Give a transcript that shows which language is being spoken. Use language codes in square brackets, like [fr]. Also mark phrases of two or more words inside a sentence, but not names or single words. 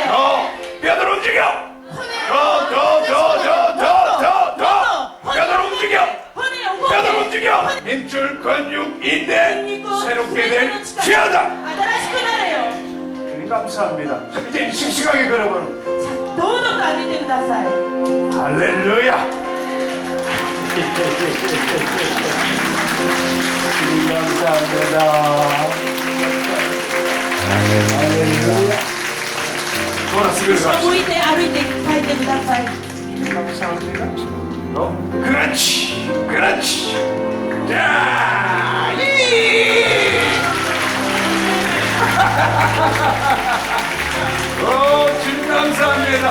[ko] 뼈들 움직여. 뼈들 움직여. 뼈들 움직여. 힘줄 근육 인대 새롭게 될 지어다. 주님 감사합니다. 이제 씩씩하게 걸어보는. [ja] 堂々と歩いてください。 [ko] 할렐루야. 주님 감사합니다. 할렐루야. 돌아서 [ja] 向いて歩いて帰ってください。 [ko] 감사합니다. 그렇지, 그렇지. 자, 오, 주님 감사합니다.